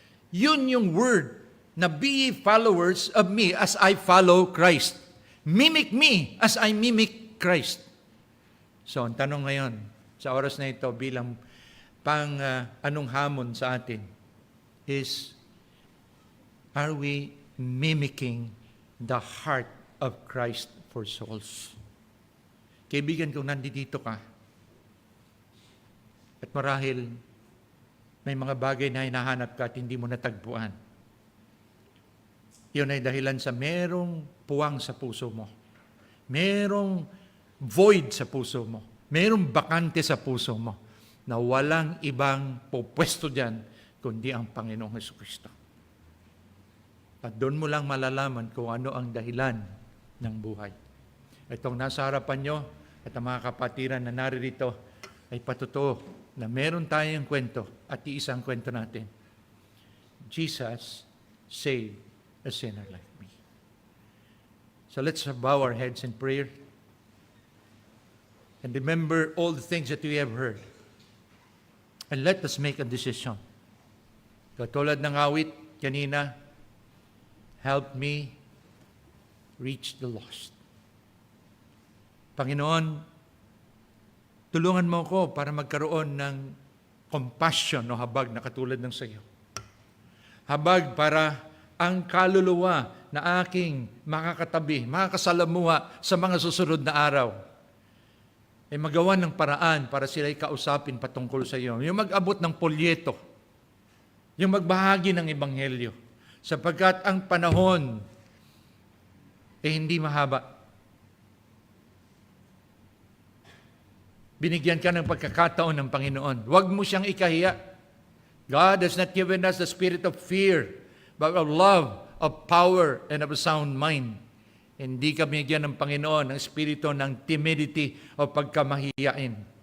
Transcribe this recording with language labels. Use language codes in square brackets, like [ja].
[tl] Yun yung [en] word na be ye followers of me as I follow Christ. Mimic me as I mimic Christ. [tl] So, ang tanong ngayon, sa oras na ito bilang anong hamon sa atin is, [en] are we mimicking the heart of Christ for souls? [tl] Kaibigan, kung nandito ka, at marahil may mga bagay na hinahanap ka at hindi mo natagpuan, yun ay dahilan sa merong puwang sa puso mo. Merong void sa puso mo. Merong bakante sa puso mo na walang ibang pupwesto dyan kundi ang Panginoong Jesucristo. At doon mo lang malalaman kung ano ang dahilan ng buhay. Itong nasa harapan nyo at ang mga kapatiran na naririto ay patotoo na meron tayong kwento at iisang kwento natin. [en] Jesus saved a sinner like me. So let's bow our heads in prayer and remember all the things that we have heard. And let us make a decision. [tl] Katulad ng awit kanina, [en] help me reach the lost. [tl] Panginoon, tulungan mo ko para magkaroon ng compassion o habag na katulad ng sa iyo. Habag para ang kaluluwa na aking makakatabi, makakasalamuha sa mga susunod na araw, ay magawa ng paraan para sila'y kausapin patungkol sa iyo. Yung mag-abot ng polyeto, yung magbahagi ng Ebanghelyo, sapagkat ang panahon ay hindi mahaba. Binigyan ka ng pagkakataon ng Panginoon. Huwag mo siyang ikahiya. [en] God has not given us the spirit of fear, but of love, of power, and of a sound mind. [tl] Hindi ka binigyan ng Panginoon ng espiritu ng timidity o pagkamahiyain.